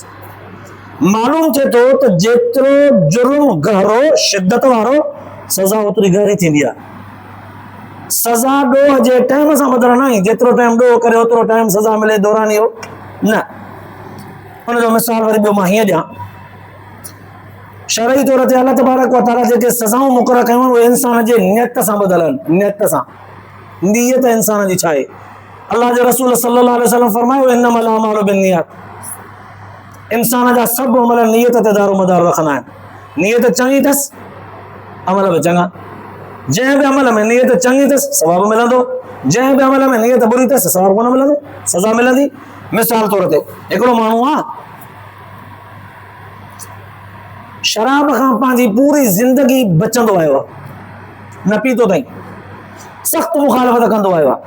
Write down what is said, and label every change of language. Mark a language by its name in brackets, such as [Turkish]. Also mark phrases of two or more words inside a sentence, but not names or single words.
[Sindhi] मालूम थिए थो त जेतिरो जुर्म गहरो, शिदत वारो, सज़ा ओतिरी गहरी थींदी आहे। सज़ा ॾोह जे टाइम सां बदिलण न, जेतिरो टाइम ॾोह करे ओतिरो टाइम सज़ा मिले दौरान इहो न। हुनजो मिसाल वरी ॿियो मां हीअं ॾियां। शरई तौर ते [Arabic] الله تبارك وتعالى [Sindhi] जेके सज़ाऊं मुक़ररु कयूं उहे इंसान जे नियत सां ॿधल आहिनि। नियत सां, नियत इंसान जी छा आहे? अल्लाह जे रसूल [Arabic] صلى الله عليه وسلم [Sindhi] फरमायो, [Arabic] إنما الأعمال بالنيات. [Sindhi] इंसान जा सभु अमल नियत ते दारोमदार रखंदा आहिनि। नियत चङी अथसि, अमल बि चङा। जंहिं बि अमल में नियत चङी अथसि सवाबु मिलंदो, जंहिं बि अमल में नियत बुरी अथसि सवाबु कोन मिलंदो, सज़ा मिलंदी। मिसाल तौर ते हिकिड़ो माण्हू आहे, शराब खां पंहिंजी पूरी ज़िंदगी बचंदो आयो आहे, न पीतो अथई, सख़्तु मुखालफ़त कंदो आयो आहे।